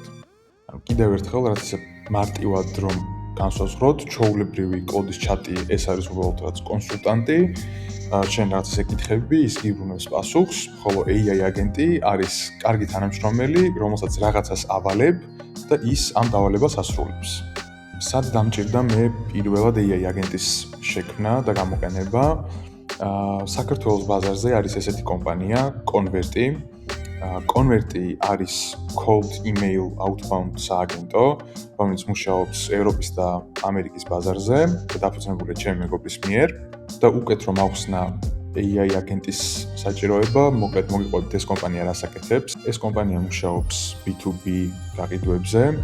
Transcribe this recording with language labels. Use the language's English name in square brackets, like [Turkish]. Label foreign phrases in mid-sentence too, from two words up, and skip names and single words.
[Georgian] კიდევ ერთხელ, რაც ისე მარტივად რომ განსაზღვროთ, ჩვეულებრივი კლოდის ჩატი ეს არის უბრალოდ რაც კონსულტანტი, შენ რაღაც ისე კითხები, ის გიბრუნებს პასუხს, ხოლო AI აგენტი არის კარგი თანამშრომელი, რომელსაც რაღაცას ავალებ და ის ამ დავალებას ასრულებს. სად დამჭირდა მე პირველად AI აგენტის შექმნა და გამოყენება? საქართველოს ბაზარზე არის ესეთი კომპანია, Converti. Converti არის [English] cold email outbound [Georgian] სააგენტო, რომელიც მუშაობს ევროპის და ამერიკის ბაზარზე და დაფუძნებულია ჩემი მეგობრის მიერ. და უკეთ რომ ავხსნა AI აგენტის საჭიროება, მოკლედ მოგიყვებით ეს კომპანია რას აკეთებს. ეს კომპანია მუშაობს B2B გაყიდვებზე.